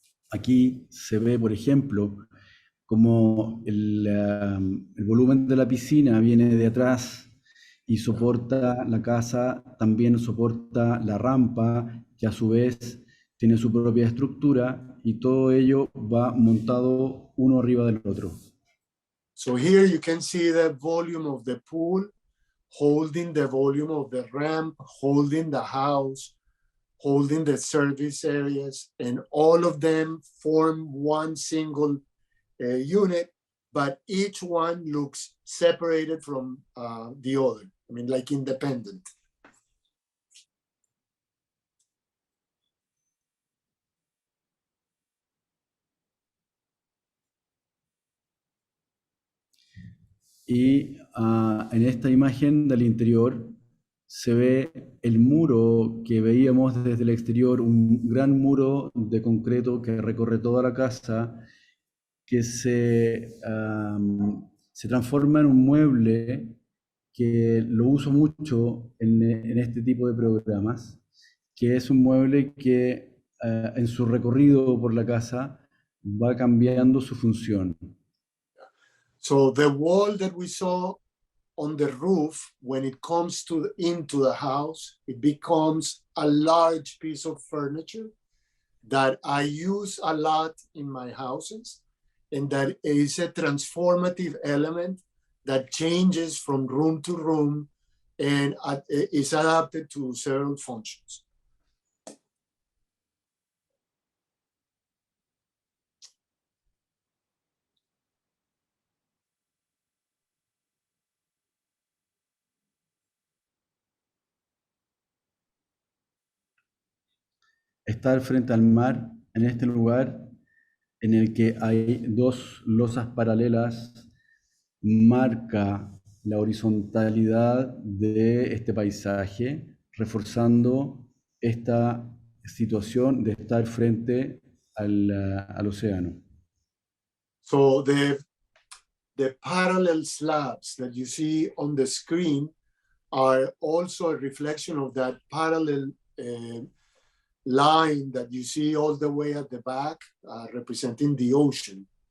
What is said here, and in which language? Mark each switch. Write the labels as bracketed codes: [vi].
[es] Aquí se ve, por ejemplo, como el volumen de la piscina viene de atrás y soporta la casa, también soporta la rampa, que a su vez tiene su propia estructura, y todo ello va montado uno arriba del otro. [en] So here you can see the volume of the pool, holding the volume of the ramp, holding the house, holding the service areas, and all of them form one single unit, but each one looks separated from the other. I mean, like independent. [es] Y en esta imagen del interior se ve el muro que veíamos desde el exterior, un gran muro de concreto que recorre toda la casa, que se transforma en un mueble que lo uso mucho en este tipo de programas, que es un mueble que en su recorrido por la casa va cambiando su función. [en] So the wall that we saw on the roof, when it comes into the house, it becomes a large piece of furniture that I use a lot in my houses, and that is a transformative element that changes from room to room and is adapted to several functions. [es] Estar frente al mar en este lugar en el que hay dos losas paralelas marca la horizontalidad de este paisaje, reforzando esta situación de estar frente al océano. [en] So the parallel slabs that you see on the screen are also a reflection of that parallel line that you see all the way at the back, representing the ocean.